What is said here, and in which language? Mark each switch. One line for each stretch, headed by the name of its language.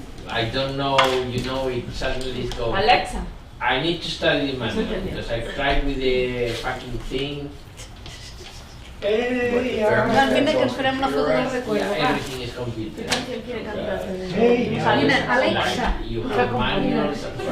English: I don't know, it suddenly is going. Alexa. I need to study the manual because I've tried with the fucking thing.
Catalan: Realment que ens farem una foto del recuerdo.
English: Yeah,
Catalan: Va.
English: everything is computer. Hey, Alexa. Like you have manuals and